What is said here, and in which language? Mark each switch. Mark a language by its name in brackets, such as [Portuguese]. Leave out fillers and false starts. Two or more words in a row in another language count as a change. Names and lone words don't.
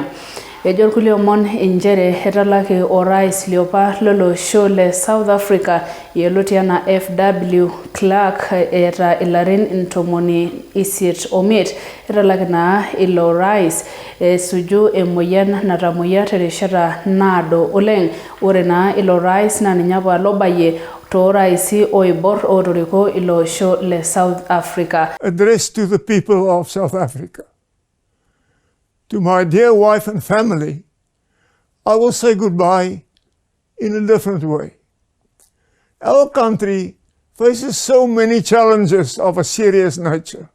[Masai] Ejo irkulie omon inchere etalaki orais liopa lolosho le South Africa yioloti enaa FW Clark eeta ilarin 85. Etalaki naa ilo rais esuju emoyian natamoyia terishata naado oleng. Ore naa ilo rais naa ninye apa lobayie tooraisi oibor ootoriko ilo osho le South Africa. [English] Address to the people of South Africa. To my dear wife and family, I will say goodbye in a different way. Our country faces so many challenges of a serious nature.